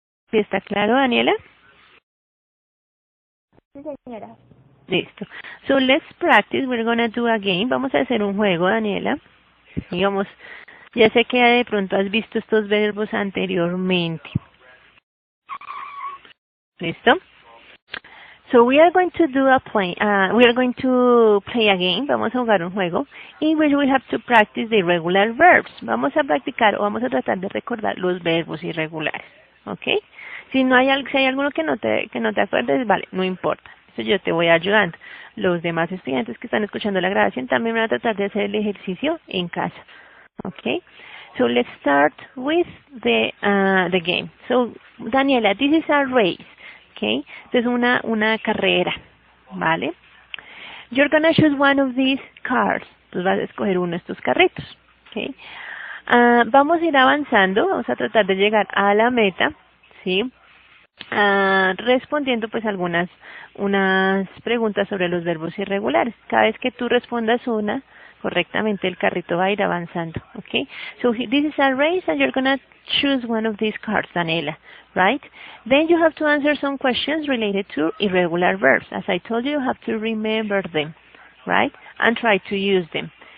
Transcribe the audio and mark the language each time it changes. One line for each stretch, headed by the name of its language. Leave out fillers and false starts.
Spanish: ¿Sí está claro, Daniela? Sí, señora. Listo.
English: So let's practice. We're gonna do a game.
Spanish: Vamos a hacer un juego, Daniela. Digamos, ya sé que de pronto has visto estos verbos anteriormente. ¿Listo?
English: So we are going to do we are going to play a game.
Spanish: Vamos a jugar un juego
English: in which we have to practice the irregular verbs.
Spanish: Vamos a practicar o vamos a tratar de recordar los verbos irregulares. ¿Ok? Si hay alguno que no te acuerdes, vale, no importa. Eso yo te voy ayudando. Los demás estudiantes que están escuchando la grabación también van a tratar de hacer el ejercicio en casa.
English: Okay? So let's start with the game. So, Daniela, this is a race. Okay?
Spanish: Es una carrera. ¿Vale?
English: You're gonna choose one of these cars.
Spanish: Tú vas a escoger uno de estos carritos. Okay? Vamos a ir avanzando. Vamos a tratar de llegar a la meta. ¿Sí? respondiendo pues unas preguntas sobre los verbos irregulares. Cada vez que tú respondas una correctamente, el carrito va a ir avanzando, okay?
English: So this is a race and you're gonna choose one of these cards, Daniela, right? Then you have to answer some questions related to irregular verbs. As I told you, you have to remember them, right? And try to use them.